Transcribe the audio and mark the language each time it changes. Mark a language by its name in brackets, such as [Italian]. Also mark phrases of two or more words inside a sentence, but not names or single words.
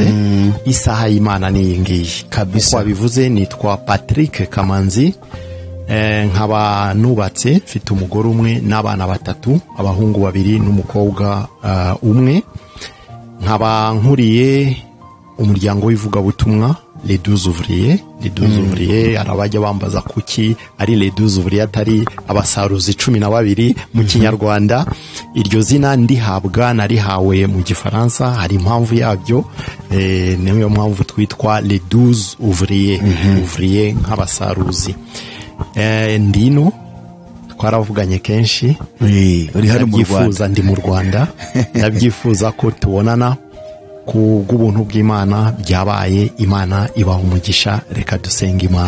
[Kinyarwanda] Isaha y'Imana ni iyi ngiyi kabisa. Uko bivuze, nitwa Patrick Kamanzi, nkaba nubatse, mfite umugore umwe n'abana batatu, abahungu babiri n'umukobwa umwe. Nkaba nkuriye umuryango w'ivugabutumwa Les 12 ouvriers. Les 12 ouvriers arabajya bambaza kuki ari Les 12 ouvriers atari abasaruzi 12 mu Kinyarwanda. Iryo zina ndihabwa narihawe mu Gifaransa, hari impamvu yabyo, niyo mpamvu twitwa Les 12 ouvriers. Ouvriers nk'abasaruzi. Ndino twaravuganye kenshi, uri hano mu Rwanda, ndi mu Rwanda. Ndabyifuza ko tubonana ku bw'ubuntu bw'Imana byabaye. Imana ibaha umugisha. Reka dusenga Imana.